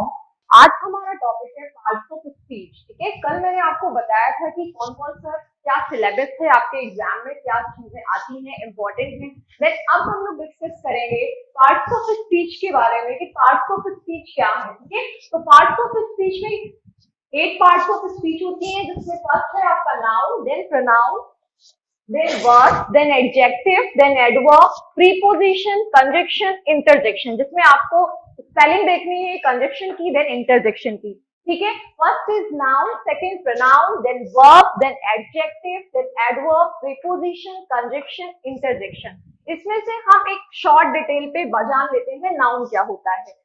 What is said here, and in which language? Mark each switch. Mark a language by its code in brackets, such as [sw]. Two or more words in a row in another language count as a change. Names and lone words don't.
[hi] आज हमारा टॉपिक है [en] parts of speech. [hi] ठीक है, कल मैंने आपको बताया था कि कौन कौन सा क्या सिलेबस है, आपके एग्जाम में क्या चीजें आती हैं, इंपॉर्टेंट है। देन अब हम लोग डिस्कस करेंगे [en] parts of speech [hi] के बारे में कि [en] parts of speech [hi] क्या है। ठीक है, तो [en] parts of speech [hi] में 8 [en] parts of speech [hi] होती हैं, जिसमें फर्स्ट है आपका [en] noun, then pronoun, then verb, then adjective, then adverb, preposition, conjunction, interjection, [hi] जिसमें आपको स्पेलिंग देखनी है कंजक्शन की, [en] then interjection [hi] की। ठीक है, [en] first is noun, second pronoun, then verb, then adjective, then adverb, preposition, conjunction, interjection. [hi] इसमें से हम एक [en] short detail [hi] पे जान लेते हैं नाउन क्या होता है।